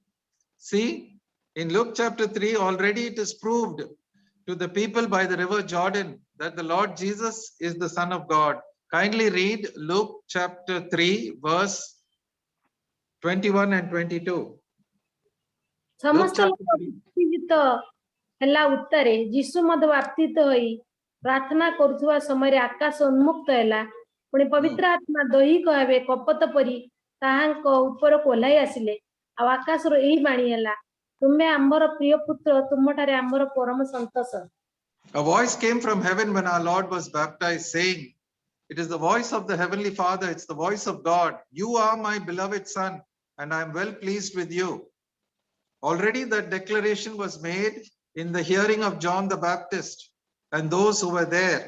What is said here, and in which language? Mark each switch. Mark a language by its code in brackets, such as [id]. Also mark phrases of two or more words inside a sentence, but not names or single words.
[en] See, in Luke chapter 3, already it is proved to the people by the river Jordan that the Lord Jesus is the Son of God. Kindly read Luke chapter 3, verse 21 and 22. Luke [or] ସମସ୍ତ [en] chapter [or] ଲୋକ [en] 3. [or] ଉତ୍ତେଜିତ ହେଲା ଉତ୍ତାରେ ଯୀଶୁ ମଧ୍ୟ ବାପ୍ତିତ ହୋଇ ପ୍ରାର୍ଥନା କରୁଥିବା ସମୟରେ ଆକାଶ ଉନ୍ମୁକ୍ତ ହେଲା ପୁଣି ପବିତ୍ର ଆତ୍ମା ଦୈହିକ ଭାବେ କପୋତ ପରି ତାହାଙ୍କ ଉପରକୁ ଓହ୍ଲାଇ ଆସିଲେ ଆଉ ଆକାଶରୁ ଏହି ବାଣୀ ହେଲା ତୁମେ ଆମ୍ଭର ପ୍ରିୟ ପୁତ୍ର ତୁମଠାରେ ଆମ୍ଭର ପରମ ସନ୍ତୋଷ [en] A voice came from heaven when our Lord was baptized, saying, it is the voice of the Heavenly Father, it's the voice of God. You are my beloved Son, and I am well pleased with you. Already that declaration was made in the hearing of John the Baptist and those who were there.